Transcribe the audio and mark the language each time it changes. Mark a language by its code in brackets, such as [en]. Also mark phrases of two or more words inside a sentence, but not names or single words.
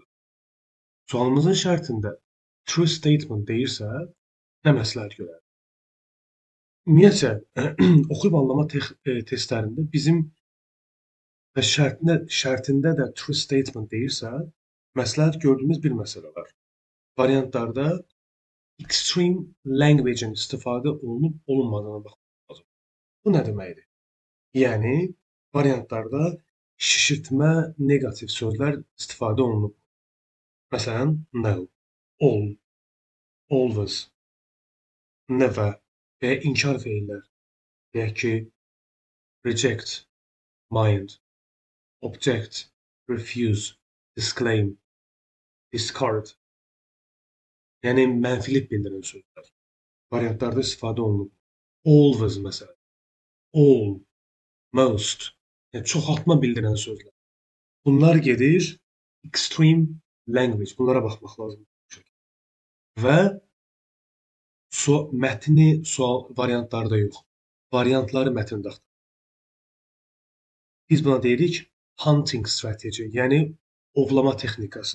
[az] Sualımızın şərtində [en] true statement [az] deyirsə, nə məsləhət görər? Ümumiyyətcə, oxuyub anlama testlərində bizim və şərtində də [en] true statement [az] deyirsə, məsləhət gördüyümüz bir məsələ var. Variantlarda [en] extreme language-in [az] istifadə olunub olunmadığına baxmaq lazım. Bu nə deməkdir? Yəni, variantlarda şişirtmə, negativ sözlər istifadə olunub. Məsələn, [en] no, all, always, never [az] və ya inkar feillər. Deyək ki, [en] reject, mind, object, refuse, disclaim, discard. [az] Yəni, mənfilik bildirən sözlər. Variantlarda istifadə olunub. [en] Always məsələn. All, most, [az] yəni çoxaltma bildirən sözlər. Bunlar gedir [en] extreme language. [az] Bunlara baxmaq lazımdır. Və mətni sual variantlarda yox. Variantları mətndə axtarır. Biz buna deyirik [en] hunting strategy, [az] yəni ovlama texnikası.